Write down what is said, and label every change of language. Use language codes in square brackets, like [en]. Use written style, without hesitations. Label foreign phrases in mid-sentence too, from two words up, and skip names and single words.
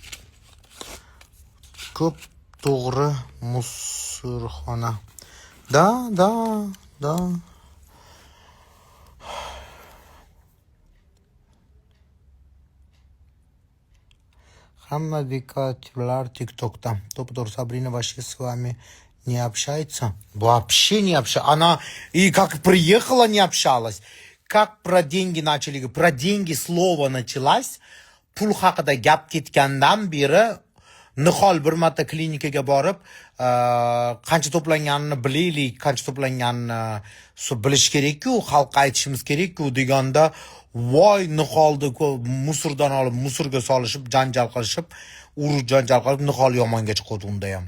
[uz] Ko'p to'g'ri musorxona. Da. Hamma bekatchilar TikTokda. [ru] Топ-топ Сабрина вообще с вами не общается? Вообще не общается. Она и как приехала, не общалась. Как про деньги начали, про деньги слово началось. [uz] Pul haqida gap ketgandan beri Nihol bir marta klinikaga borib, qancha to'planganini bilaylik, qancha to'planganini bilish kerak-ku, xalqqa aytishimiz kerak-ku deganda, voy Niholni musordan olib musorga solishib, janjal qilishib, janjal qilib Nihol yomonga chiqdi unda ham.